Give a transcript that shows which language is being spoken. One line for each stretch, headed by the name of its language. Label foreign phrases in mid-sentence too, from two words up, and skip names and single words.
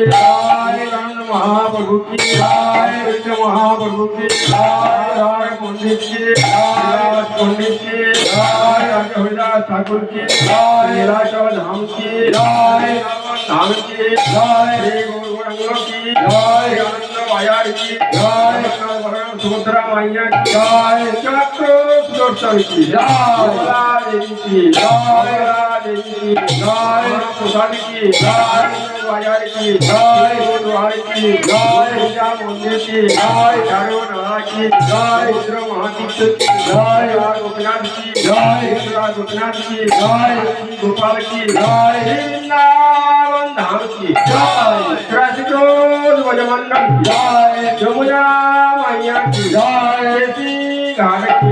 Hindi: जय राणा महाप्रभु की जय कृष्ण महाप्रभु की जय जय पंडित की जय पंडित की जय राजा हरिदास ठाकुर की जय लीला धाम की जय धाम की जय की जय आनंद माया की जय सुभद्रा मैया की जय चक्र सुदर्शन की जय देवी की जय देवी की जय प्रसाद की जय माया की जय गुरुवारी की जय पूजा मंदिर की जय चारों नारा की जय रुद्र महातीर्थ की जय गोपीनाथ की जय गोपीनाथ की जय गोपाल की जय वृंदावन धाम की जय भजमंडल जय जमुना मैया की जय श्री घाट की